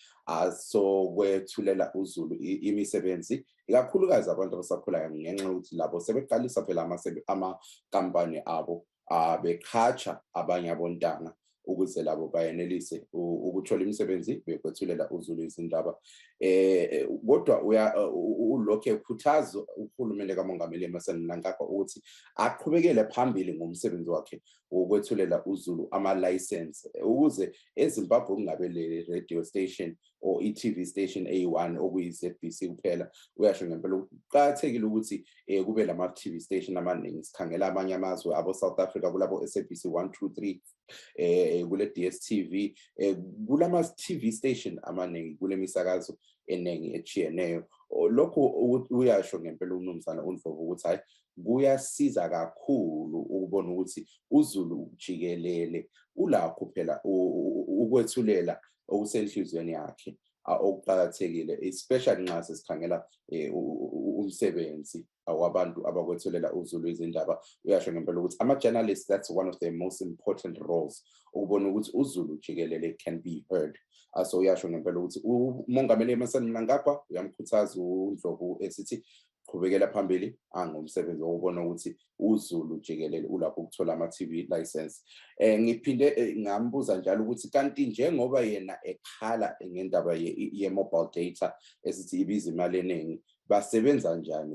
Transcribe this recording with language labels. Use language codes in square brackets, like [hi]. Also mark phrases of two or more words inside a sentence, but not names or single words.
[nd] so kwethulela uzulu imisebenzi, ikakhulukazi abantu abasakhulayo, ngenxa yokuthi labo sebeqalisa phela amakampani abo beqhatsha abanye abontanga ukuze labo bayenelise ukuthola imisebenzi bekwethulela uzulu izindaba. Kodwa ulokhu ekhuthaza uhulumende kaMongameli Emmerson Mnangagwa ukuthi aqhubekele phambili ngomsebenzi wakhe wokwethulela uzulu ama-license ukuze eZimbabwe kungabe le [en] radio station or i-TV station [nd] eyi-1 okuyi-ZBC kuphela. Uyasho ngempela kuqakathekile ukuthi kube lama-TV station amaningi. Sikhangela amanye amazwe abo-South Africa kulabo SABC 1, 2, 3, kule DSTV, kulama-TV station amaningi, kule misakazo eningi echiyeneyo. Lokho uyasho ngempela umnumzana uNdlovu ukuthi hayi kuyasiza kakhulu ukubona ukuthi uzulu jikelele ulakho phela ukwethulela okusenhlizweni yakhe okuqakathekile, especially nxa sesikhangela umsebenzi wabantu abakwethulela uzulu izindaba. Uyasho ngempela ukuthi ama-journalists, [en] that's one of the most important roles, [nd] ukubona ukuthi uzulu jikelele [en] can be heard. [nd] So uyasho ngempela ukuthi uMongameli Emmerson Mnangagwa uyamkhuthaza uNdlovu esithi qhubekela phambili angomsebenzi wokubona ukuthi uzulu jikelele ulapho ukuthola ama-TV license. Ngiphinde ngambuza njalo ukuthi kanti njengoba yena ekhala ngendaba ye-mobile data esithi ibiza imali eningi, basebenza njani?